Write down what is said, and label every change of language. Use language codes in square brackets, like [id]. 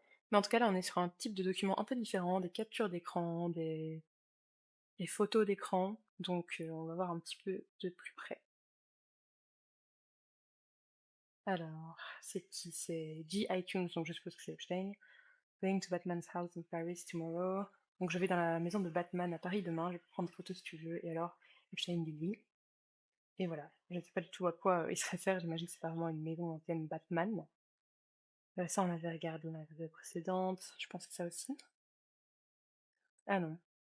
[fr] Mais en tout cas, là, on est sur un type de document un peu différent, des captures d'écran, des photos d'écran. Donc, on va voir un petit peu de plus près. Alors, c'est qui? C'est G iTunes, donc je suppose que c'est Epstein. [en] Going to Batman's house in Paris tomorrow. [fr] Donc je vais dans la maison de Batman à Paris demain, je vais prendre des photos si tu veux. Et alors, Epstein dit oui. Et voilà. Je ne sais pas du tout à quoi il se réfère, j'imagine que c'est pas vraiment une maison ancienne Batman. Ça, on avait regardé dans la vidéo précédente. Je pense que ça aussi. Ah non.